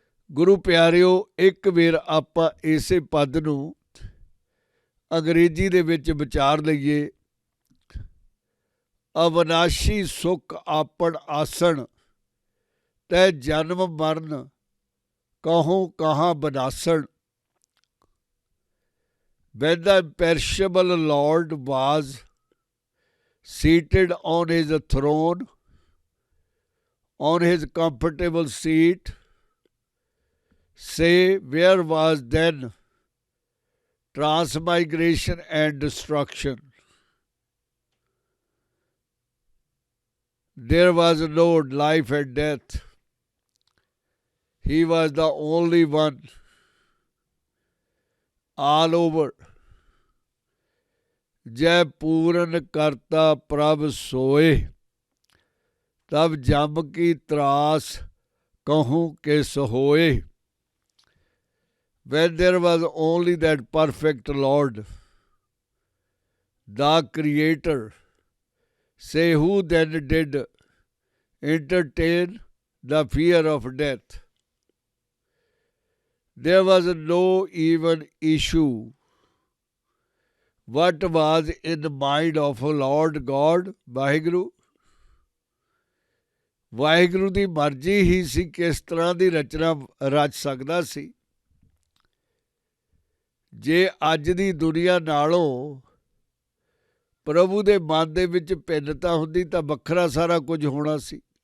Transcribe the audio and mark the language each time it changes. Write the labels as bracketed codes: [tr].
[pa] ਗੁਰੂ ਪਿਆਰਿਓ, ਇੱਕ ਵਾਰ ਆਪਾਂ ਇਸੇ ਪਦ ਨੂੰ ਅੰਗਰੇਜ਼ੀ ਦੇ ਵਿੱਚ ਵਿਚਾਰ ਲਈਏ। ਅਵਨਾਸ਼ੀ ਸੁਖ ਆਪਣ ਆਸਣ ਤੈ ਜਨਮ ਮਰਨ ਕਹੋਂ ਕਹਾਂ ਬਨਾਸਣ। [en] When the imperishable Lord was seated on his throne, on his comfortable seat, say, where was then transmigration and destruction? There was no life and death. He was the only one all over. [pa] जय पूरन करता प्रभ सोए, तब जम की त्रास कहूँ के सहोए। [en] When there was only that perfect Lord, the Creator, say who then did entertain the fear of death? There was no even issue. What was in the mind of Lord God, Waheguru? [pa] Waheguru ਦੀ ਮਰਜ਼ੀ ਹੀ ਸੀ ਕਿਸ ਤਰ੍ਹਾਂ ਦੀ ਰਚਨਾ ਰਚ ਸਕਦਾ ਸੀ। ਜੇ ਅੱਜ ਦੀ ਦੁਨੀਆ ਨਾਲੋਂ ਪ੍ਰਭੂ ਦੇ ਮਨ ਦੇ ਵਿੱਚ ਭਿੰਨਤਾ ਹੁੰਦੀ ਤਾਂ ਵੱਖਰਾ ਸਾਰਾ ਕੁਝ ਹੋਣਾ ਸੀ।